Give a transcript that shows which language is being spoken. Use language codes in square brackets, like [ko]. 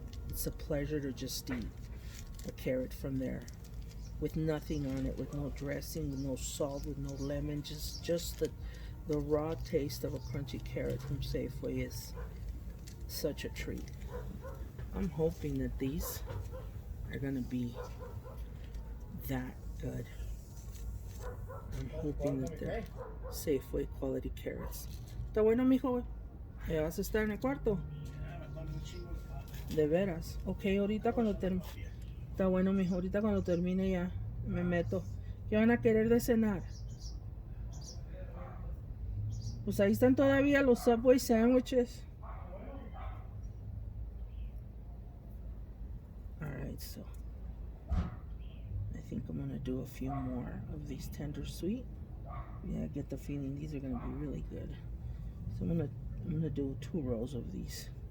[en] It's a pleasure to just eat a carrot from there with nothing on it, with no dressing, with no salt, with no lemon, just the raw taste of a crunchy carrot from Safeway is such a treat. I'm hoping that these are gonna be that good. I'm hoping that they're Safeway quality carrots. [es] ¿Está bueno, mijo? ¿Vas a estar en el cuarto? De veras. Ok, ahorita cuando termine. Está bueno, mijo. Ahorita cuando termine ya me meto. ¿Qué van a querer de cenar? Pues ahí están todavía los Subway sandwiches. [en] Alright, so I think I'm gonna do a few more of these tender sweet. Yeah, I get the feeling these are gonna be really good. So I'm gonna do 2 rows of these.